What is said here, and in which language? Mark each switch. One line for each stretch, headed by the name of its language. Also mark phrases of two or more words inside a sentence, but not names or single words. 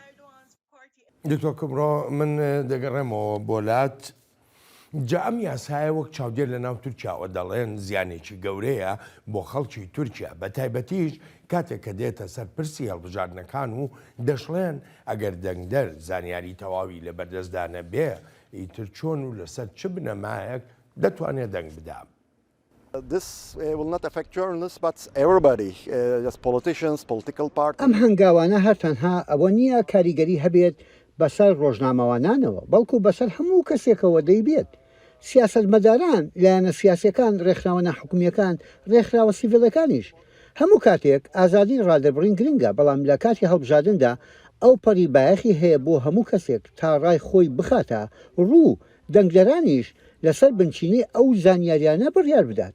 Central Kurdish: دکتۆر کومڕۆ من دەگەڕێمەوە بۆلات جا ئەم یاسایە وەک چاودێر لە ناو تورکیاوە دەڵێن زیانێکی گەورەیە بۆ خەڵکی تورکیا بە تایبەتیش کاتێک کە دێتە سەر پرسی هەڵبژاردنەکان و دەشڵێن ئەگەر دەنگدەر زانیاری تەواوی لە بەردەستدانە بێ ئیتر چۆن و لەسەر چ بنەمایەک دەتوانێت دەنگ بدام.
English: This will not affect journalists, but everybody, as politicians, political parties.
Central Kurdish: ئەم هەنگاوانە هەرتەنها ئەوە نییە کاریگەری هەبێت بەسەر ڕۆژنامەوانانەوە بەڵکو بەسەر هەموو کەسێکەوە دەیبێت. سیاسەتمەداران لایەنە سیاسیەکان ڕێکخراوە ناحکومیەکان ڕێکخراوە سیڤیلەکانیش هەموو کاتێک ئازادی ڕادەبڕین گرنگە بەڵام لە کاتی هەڵبژاردندا ئەو پەڕی بایەخی هەیە بۆ هەموو کەسێک تا ڕای خۆی بخاتە ڕوو دەنگدەرانیش لەسەر بنچینی ئەو زانیاریانە بڕیار بدات.